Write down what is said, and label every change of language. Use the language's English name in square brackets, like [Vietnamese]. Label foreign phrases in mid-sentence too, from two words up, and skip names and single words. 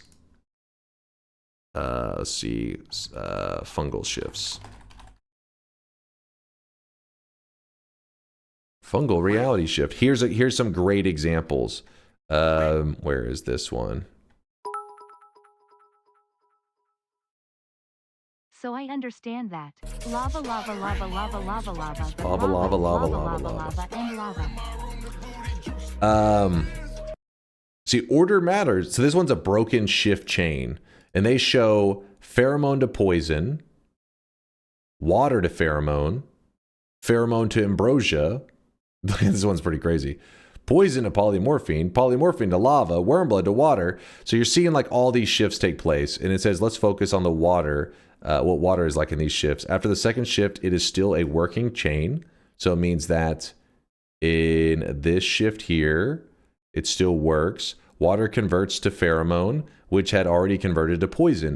[English] let's see, fungal shifts. Fungal reality shift. Here's some great examples. Where is this one? So I understand that. Lava, lava, lava, lava, lava, lava. but Lava, lava, lava, lava, lava, and lava. See, order matters. So this one's a broken shift chain. And they show pheromone to poison, water to pheromone, pheromone to ambrosia. This one's pretty crazy. Poison to polymorphine, polymorphine to lava, wormblood to water. So you're seeing like all these shifts take place. And it says, let's focus on the water, what water is like in these shifts. After the second shift, it is still a working chain. So it means that in this shift here, it still works. Water converts to pheromone, which had already converted to poison.